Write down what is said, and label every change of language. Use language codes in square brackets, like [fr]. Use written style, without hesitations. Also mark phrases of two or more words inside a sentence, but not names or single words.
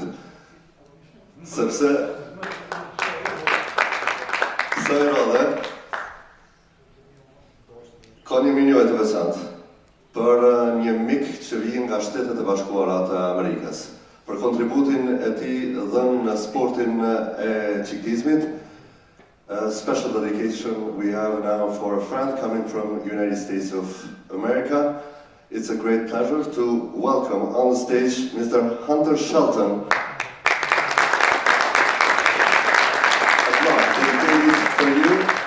[sq] Sepse kësaj radhe ka një minjoj të veçantë për një mik që vijnë nga Shtetet e Bashkuara të Amerikës, për kontributin e tij dhënë në sportin e ciklizmit. [en] A special dedication we have now for a friend coming from the United States of America. It's a great pleasure to welcome on the stage Mr. Hunter Shelton. Applause dedicated for you.